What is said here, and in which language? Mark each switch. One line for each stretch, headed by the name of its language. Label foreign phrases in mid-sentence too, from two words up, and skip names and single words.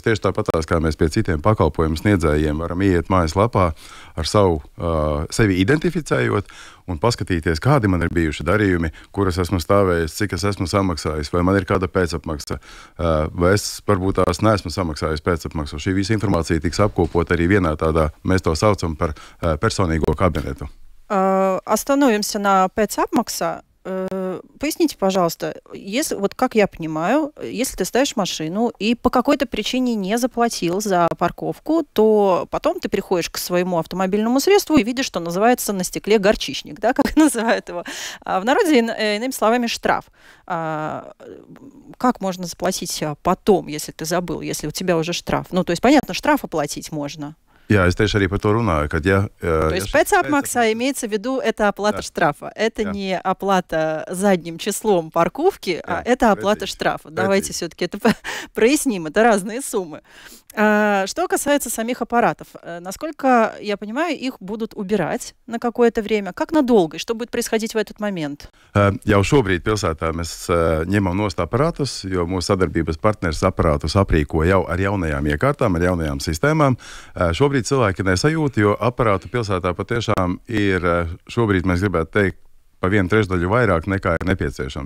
Latvian: Tieši tāpatās, kā mēs pie citiem pakalpojumu sniedzējiem varam iet mājaslapā ar sevi identificējot un paskatīties, kādi man ir bijuši darījumi, kuras esmu stāvējis, cik es esmu samaksājis, vai man ir kāda pēcapmaksa, vai es varbūt tās neesmu samaksājis pēcapmaksu. Šī visa informācija tiks apkopot arī vienā tādā, mēs to saucam par personīgo kabinetu.
Russian: Остановимся на пэцапмакса. Поясните, пожалуйста, если, вот как я понимаю, если ты ставишь машину и по какой-то причине не заплатил за парковку, то потом ты приходишь к своему автомобильному средству и видишь, что называется на стекле горчичник, да, как называют его. А в народе, иными словами, штраф. Как можно заплатить потом, если ты забыл, если у тебя уже штраф? Ну, то есть, понятно, штраф оплатить можно.
Latvian: Jā, es tieši arī par to runāju, kad
Russian: То есть пэцапмакса имеется в виду, это оплата штрафа. Это не оплата задним числом парковки, а это оплата штрафа. Давайте все-таки это проясним, это разные суммы. Что касается самих аппаратов, насколько я понимаю, их будут убирать на какое-то время. Как надолго? И что будет происходить в этот момент?
Latvian: Jau šobrīd pilsētā mēs ņemam nost aparātus, jo mūsu sadarbības partneris aparātus aprīko jau ar jaunajām iekārtām, ar jaunajām sistēmām. Šobrīd cilvēki nesajūt, jo aparātu pilsētā patiešām ir, šobrīd mēs gribētu teikt, pa 1/3 vairāk nekā ir nepieciešams.